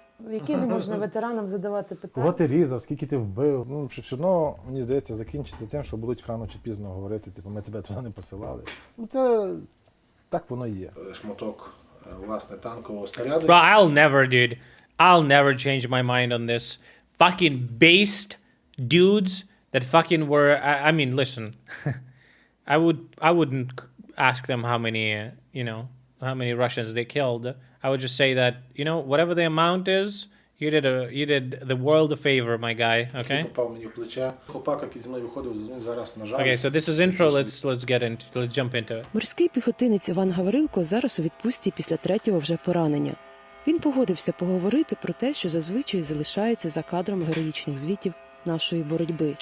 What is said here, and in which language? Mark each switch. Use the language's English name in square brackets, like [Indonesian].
[Ukrainian] Які не можна ветеранам задавати питання? Кого ти різав, скільки ти вбив? Ну, все одно, мені здається, закінчиться тим, що будуть рано чи пізно говорити, типу, ми тебе туди не посилали. Ну, це так воно і є. Шматок власне, танкового снаряду. [English] Bro, I'll never change my mind on this. Fucking based dudes that fucking were. I mean, listen, I wouldn't ask them how many, how many Russians they killed. I would just say that, whatever the amount is, you did the world a favor, my guy. Okay. [Ukrainian] Попав мені в плече. Хлопак, який зі мною виходив, він зараз, на жаль. [English] Okay, so this is intro. Let's jump into it. [Ukrainian] Морський піхотинець Іван Гаврилко зараз у відпустці після 3-го вже поранення. Він погодився поговорити про те, що зазвичай залишається за кадром героїчних звітів нашої боротьби.